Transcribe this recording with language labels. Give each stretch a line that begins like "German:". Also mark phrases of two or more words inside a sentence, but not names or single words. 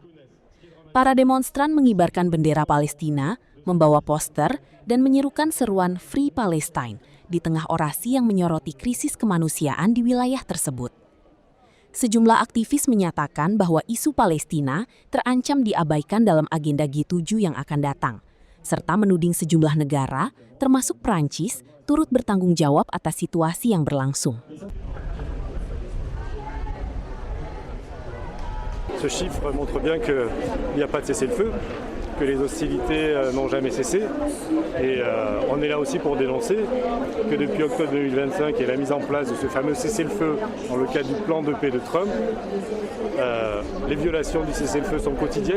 Indonesian: Para demonstran mengibarkan bendera Palestina, membawa poster, dan menyerukan seruan
English: Free Palestine
Indonesian: di tengah orasi yang menyoroti krisis kemanusiaan di wilayah tersebut. Sejumlah aktivis menyatakan bahwa isu Palestina terancam diabaikan dalam agenda G7 yang akan datang, serta menuding sejumlah negara, termasuk Prancis, turut bertanggung jawab atas situasi yang berlangsung.
French: Ce chiffre montre bien qu'il n'y a pas de cessez-le-feu, que les hostilités n'ont jamais cessé. Et on est là aussi pour dénoncer que depuis octobre 2025 et la mise en place de ce fameux cessez-le-feu dans le cadre du plan de paix de Trump, les violations du cessez-le-feu sont quotidiennes.